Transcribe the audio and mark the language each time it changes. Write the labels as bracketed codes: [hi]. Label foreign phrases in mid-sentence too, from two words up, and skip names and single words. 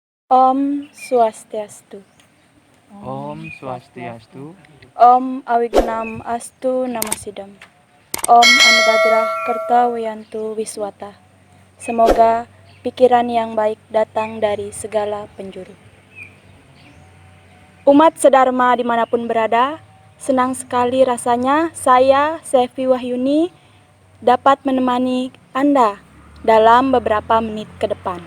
[sa] Om Swastiastu. Om Swastiastu. Om Awignam Astu Namasidam. Om Anubhadrah Kerta Wiyantu Wiswata. [id] Semoga pikiran yang baik datang dari segala penjuru. Umat sedharma dimanapun berada, senang sekali rasanya saya, Sevi Wahyuni, dapat menemani Anda dalam beberapa menit ke depan.